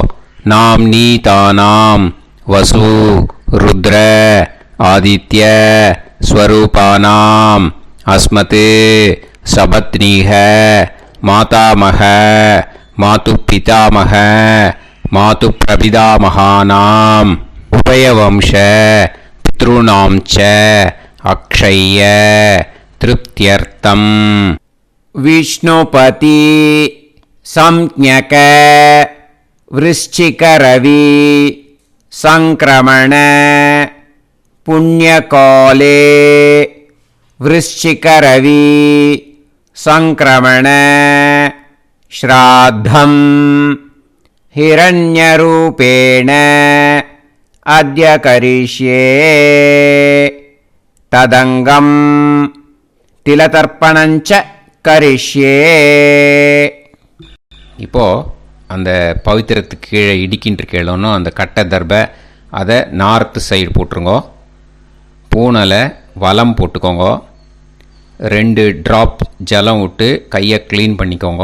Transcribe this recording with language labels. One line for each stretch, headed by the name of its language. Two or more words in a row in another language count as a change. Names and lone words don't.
Sanskrit: नाम् नी तानाम् वसु रुद्र आदित्य स्वरूपाणाम् अस्मत् सपत्नीक मातामह मातुः पितामह मातुः प्रपितामहानाम् उभयवंश पितृणाम् च अक्षय्य तृप्त्यर्थम्. विष्णुपति संज्ञक वृश्चिकरवि संक्रमण पुण्यकाले वृश्चिकरवि संक्रमण श्राद्धं हिरण्यरूपेण अद्य करिष्ये तदंगं तिलतर्पणञ्च करिष्ये.
Tamil: இப்போது அந்த பவித்திரத்துக்கு கீழே இடிக்கின்ற கீழனும் அந்த கட்டை தர்பை அதை
English: north side
Tamil: போட்டுருங்கோ. பூனலை வலம் போட்டுக்கோங்க. 2 ட்ராப் ஜலம் விட்டு கையை க்ளீன் பண்ணிக்கோங்க.